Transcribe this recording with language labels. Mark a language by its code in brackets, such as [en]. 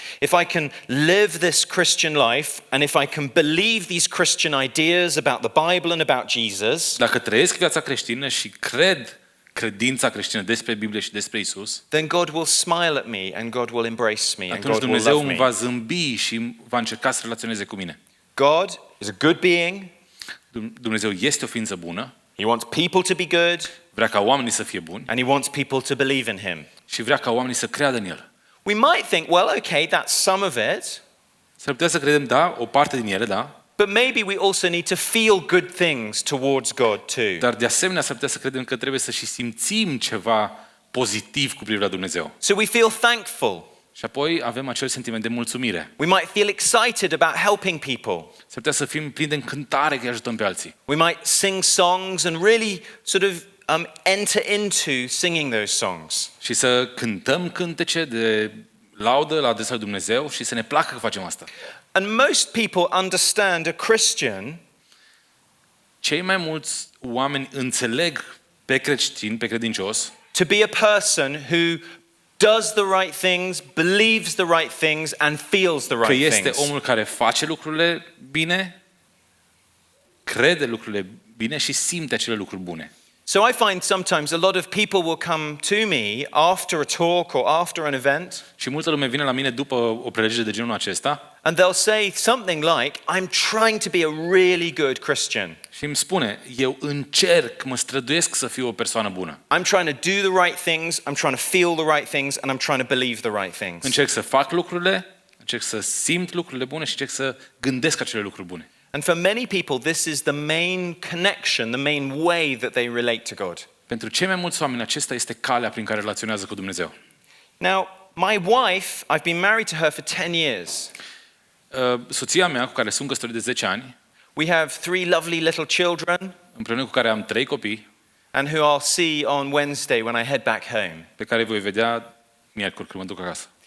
[en] If I can live this Christian life and if I can believe these Christian ideas about the Bible and about Jesus, [ro] Dacă trăiesc viața creștină și cred credința creștină despre Biblie și despre Isus, [en] then God will smile at me and God will embrace me and [ro] atunci [en] God will [ro] Dumnezeu [en] love [ro] îmi [en] me. [ro] va zâmbi și va încerca să relaționeze cu mine. [en] God is a good being. [ro] Dumnezeu este o ființă bună, [en] He wants people to be good [ro] vrea ca oamenii să fie buni [en] and he wants people to believe in him. [ro] și vrea ca oamenii să creadă în El. [en] We might think, well, okay, that's some of it, [ro] S-ar putea să credem, da, o parte din ele, da, [en] but maybe we also need to feel good things towards God too. [ro] dar de asemenea s-ar putea să credem că trebuie să și simțim ceva pozitiv cu privire la Dumnezeu. [en] So we feel thankful. [ro] Și apoi avem acel sentiment de mulțumire. [en] We might feel excited about helping people. [ro] S-ar putea să fim plini de încântare că îi ajutăm pe alții. [en] We might sing songs and really sort of enter into singing those songs. [ro] Și să cântăm cântece de laudă la adresa lui Dumnezeu și să ne placă că facem asta. [en] And most people understand a Christian [ro] Cei mai mulți oameni înțeleg pe creștin, pe credincios, [en] to be a person who does the right things, believes the right things and feels the [ro] că [en] right [ro] este [en] things. [ro] omul care face lucrurile bine, crede lucrurile bine și simte acele lucruri bune. [en] So I find sometimes a lot of people will come to me after a talk or after an event [ro] Și multă lume vine la mine după o prelegere de genul acesta [en] and they'll say something like, I'm trying to be a really good Christian. [ro] și îmi spune, eu încerc, mă străduiesc să fiu o persoană bună. [en] I'm trying to do the right things, I'm trying to feel the right things, and I'm trying to believe the right things. [ro] Încerc să fac lucrurile, încerc să simt lucrurile bune și încerc să gândesc acele lucruri bune. [en] And for many people, this is the main connection, the main way that they relate to God. [ro] Pentru cei mai mulți oameni, acesta este calea prin care relaționează cu Dumnezeu. [en] Now, my wife, I've been married to her for 10 years. [ro] Soția mea, cu care sunt căsătorit de 10 ani, [en] We have 3 lovely little children, [ro] împreună cu care am 3 copii, [en] and who I'll see on Wednesday when I head back home. [ro] pe care îi voi vedea miercuri când mă duc acasă.